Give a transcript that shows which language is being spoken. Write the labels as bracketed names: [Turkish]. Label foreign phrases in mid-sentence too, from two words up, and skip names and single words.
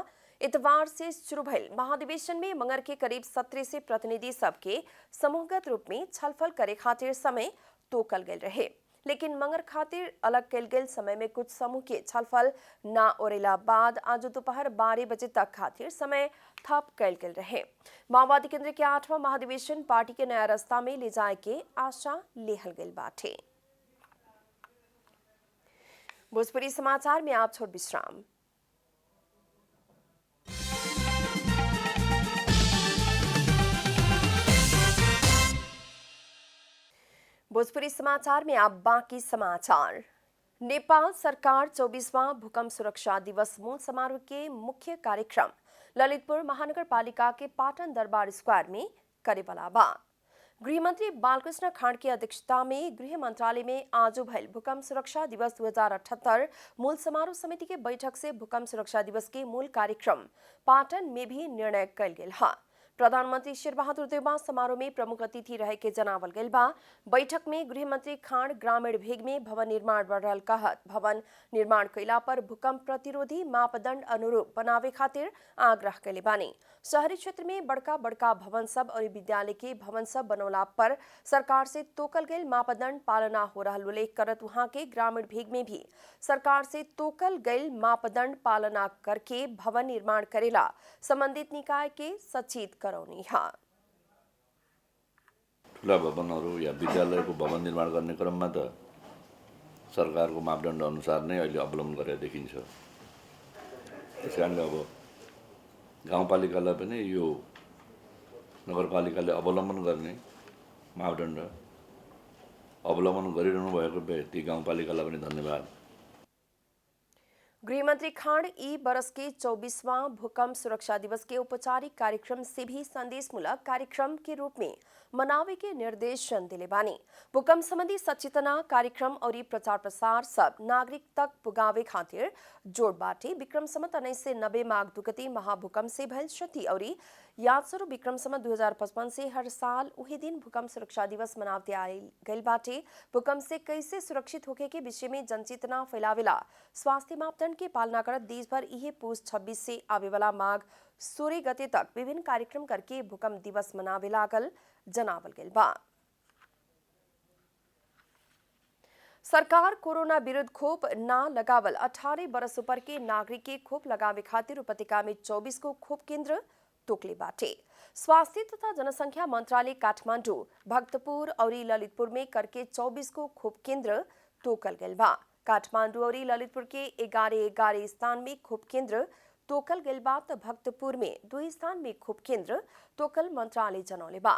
[Bhojpuri] इतवार से शुरू भइल महाधिवेशन में मंगर के करीब 17 से प्रतिनिधि सबके समूहगत रूप में छलफल करे खातिर समय तोकल गेल रहे, लेकिन मंगर खातिर अलग कैल गेल समय में कुछ समूह के छलफल ना ओरेला बाद आज दोपहर 12 बजे तक खातिर समय थप कैल गेल रहे। माओवादी केंद्र के 8वां महाधिवेशन पार्टी के नया रास्ता में ले जाए के आशा लेहल गेल बाटे। भोजपुरी समाचार में आप छोड़ विश्राम। भोजपुरी समाचार में आप बाकी समाचार। नेपाल सरकार 24वां भूकंप सुरक्षा दिवस मूल समारोह के मुख्य कार्यक्रम ललितपुर महानगर पालिका के पाटन दरबार स्क्वायर में करे वाला बा। गृह मंत्री बालकृष्ण खांड की अध्यक्षता में गृह मंत्रालय में आज भइल भूकंप सुरक्षा दिवस 2078 मूल समारोह समिति के बैठक से भूकंप सुरक्षा दिवस के मूल कार्यक्रम पाटन में भी निर्णय कल गेल हा। प्रधानमंत्री शेरबहादुर देउवा समारोह में प्रमुख अतिथि रहे के जनावल गइल बा। बैठक में गृह मंत्री खांड ग्रामीण भेग में भवन निर्माण बढ़ रहल कहत भवन निर्माण कैला पर भूकंप प्रतिरोधी मापदंड अनुरूप बनावे खातिर आग्रह कैले बानी। शहरी क्षेत्र में बड़का बड़का भवन सब और विद्यालय के भवन सब बनौला पर सरकार से तोकल गइल मापदंड पालना हो रहल उल्लेख करत वहां के ग्रामीण भेग में भी सरकार से तोकल गइल मापदंड पालना करके भवन निर्माण करेला संबंधित निकाय के सचेत करौनी है। [Nepali] ठुला भवनहरू या विद्यालयको भवन निर्माण गर्ने क्रममा त सरकारको मापदण्ड अनुसार नै अहिले अवलम्बन गरेर देखिन्छ। त्यसकारणले अब गाउँपालिकालाई पनि यो नगरपालिकाले अवलम्बन गर्ने मापदण्ड अवलम्बन गरिरहनु भएको भए ती गाउँपालिकालाई पनि धन्यवाद। [Bhojpuri] गृहमंत्री खांड ई बरस के 24वां भूकंप सुरक्षा दिवस के औपचारिक कार्यक्रम से भी संदेशमूलक कार्यक्रम के रूप में मनावे के निर्देशन दिले बानी। भूकंप संबंधी सचेतना कार्यक्रम और प्रचार प्रसार सब नागरिक तक पुगावे खातिर जोड़ बाटे। विक्रम संवत 1990 माघ 2 गते महाभूकंप से भयल क्षति और याद स्वरूप विक्रम संवत 2055 से हर साल उही दिन भूकंप सुरक्षा दिवस मनावते आयल गइल बाटे। भूकंप से कैसे सुरक्षित होके के विषय में जनचेतना फैलावेला स्वास्थ्य मापदंड के पालना करत देश भर इहे पूस 26 से आवे वाला माघ 16 गते तक विभिन्न कार्यक्रम करके भूकंप दिवस मनावे लागल जनावल गइल बा। सरकार कोरोना विरुद्ध खोप ना लगावल 18 बरस ऊपर के नागरिक के खोप लगावे खातिर उपत्यका में 24 को खोप केंद्र तोकले बाटे। स्वास्थ्य तथा जनसंख्या मंत्रालय काठमांडू, भक्तपुर और ललितपुर में करके 24 को खोप केंद्र तोकल गइल बा। काठमांडू और ललितपुर के 11 स्थान में खोप केंद्र तोकल गइल बा त भक्तपुर में 2 स्थान में खोप केंद्र तोकल मंत्रालय जनौले बा।